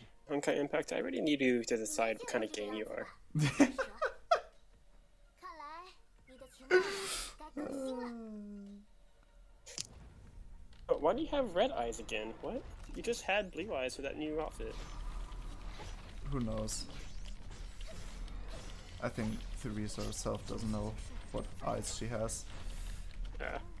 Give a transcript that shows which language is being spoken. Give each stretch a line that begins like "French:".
English: Honkai Impact, I already need you to decide what kind of game you are.
Chinese: 看来你的情报该更新了。
English: But why do you have red eyes again? What? You just had blue eyes for that new outfit. Who knows? I think Theresa herself doesn't know what eyes she has. Yeah.